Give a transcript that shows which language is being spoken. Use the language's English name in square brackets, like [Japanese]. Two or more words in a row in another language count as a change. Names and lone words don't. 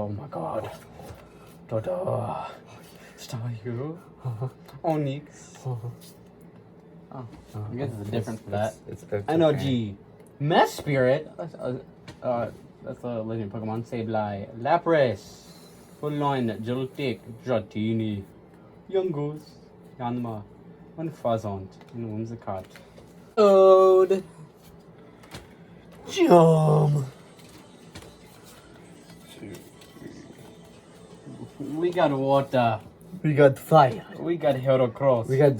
[English] Oh my god. Dodo. Staryu. Onyx. Oh, I guess there's a difference for that. It's NOG. Mess Spirit. That's a legend Pokemon. Sableye. Lapras. Full line. Joltik. Dratini. Yungoos. Yanma. One Fazant. And Whimsicott. Ode. Chum. We got water. We got fire. We got Heracross. We got